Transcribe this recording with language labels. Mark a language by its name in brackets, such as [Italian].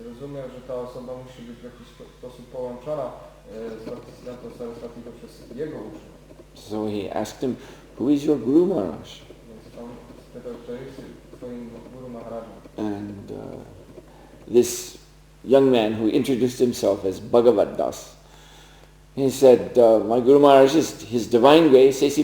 [Polish] zrozumiał, że ta osoba musi być w jakiś sposób połączona z Bhaktisiddhanta Saraswatiego przez jego uczniów. [English] So he asked him, who is your Guru Maharaj? [Polish] Więc on spytał, kto jest twoim Guru Maharajem. [English] And this young man who introduced himself as Bhagavad Das, he said, my Guru Maharaj is His Divine Grace, A.C.